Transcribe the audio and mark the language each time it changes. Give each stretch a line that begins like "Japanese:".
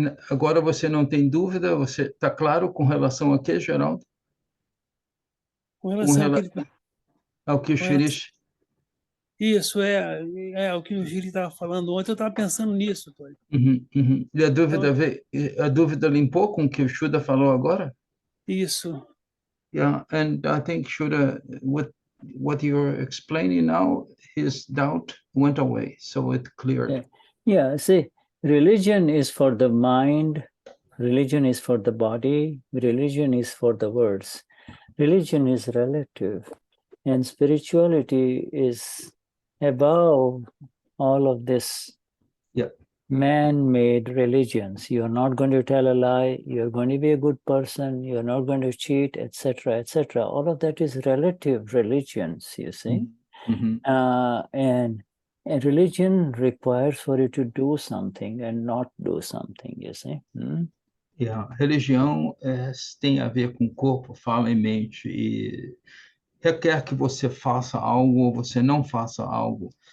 Portuguese: Agora você não tem dúvida? Você está claro com relação a quê, Geraldo? Com relação ao que ele está... Ao que o Shirish... Isso, o que o Giri estava falando ontem. Eu estava pensando nisso, Tony. E a dúvida limpou com o que o Shuddha falou agora? Isso.
English: Yeah, and I think Shuddha, what you're explaining now, his doubt went away, so it cleared. Yeah, see, religion is for the mind, religion is for the body, religion is for the words. Religion is relative, and spirituality is above all of this man-made religions. You're not going to tell a lie, you're going to be a good person, you're not going to cheat, etc., etc. All of that is relative religions, you see. And religion requires for you to do something and not do something, you see.
Portuguese: Religião tem a ver com corpo, fala e mente, e requer que você faça algo ou você não faça algo.